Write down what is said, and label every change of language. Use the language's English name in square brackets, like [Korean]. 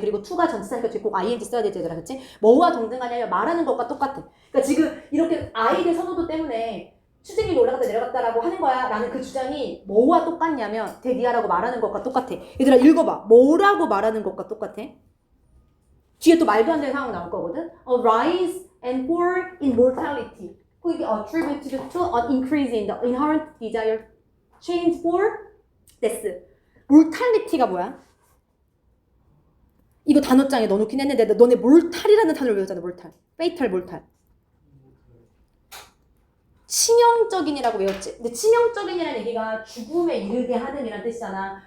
[Korean] 그리고 to가 전치사니까 뒤에 꼭 ing 써야 되지, 얘들아. 그치? 뭐와 동등하냐면 말하는 것과 똑같아. 그러니까 지금 이렇게 아이들 선호도 때문에 출생률이 올라갔다 내려갔다라고 하는 거야 라는 그 주장이 뭐와 똑같냐면 데디아라고 말하는 것과 똑같아. 얘들아 읽어봐. 뭐라고 말하는 것과 똑같아? 뒤에 또 말도 안 되는 상황 나올 거거든. [English] A rise and fall in mortality could be attributed to an increase in the inherent desire change for death. [Korean] mortality가 뭐야? 이거 단어장에 넣어놓긴 했는데 너네 mortal이라는 단어를 외웠잖아. [English] mortal. fatal, mortal. [Korean] 치명적인이라고 외웠지. 근데 치명적인이라는 얘기가 죽음에 이르게 하는이라는 뜻이잖아.